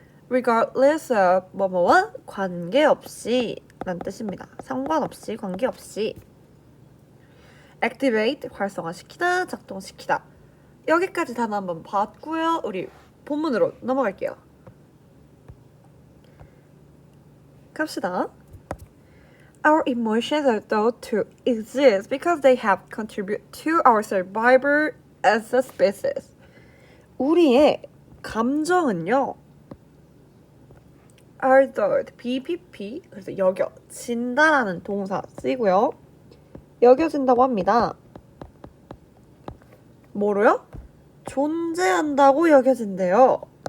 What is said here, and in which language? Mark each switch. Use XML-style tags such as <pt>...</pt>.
<ko>regardless of, 뭐뭐와 관계없이 라는 뜻입니다. 상관없이, 관계없이. activate, 활성화시키다, 작동시키다. 여기까지 단어 한번 봤고요. 우리 본문으로 넘어갈게요. 갑시다.</ko> <en>Our emotions are thought to exist because they have contributed to our survival as a species.</en> <ko>우리의 감정은요. are thought, BPP, 그래서 여겨진다라는 동사 쓰이고요. 여겨진다고 합니다. 뭐로요? 존재한다고 여겨진대요.</ko>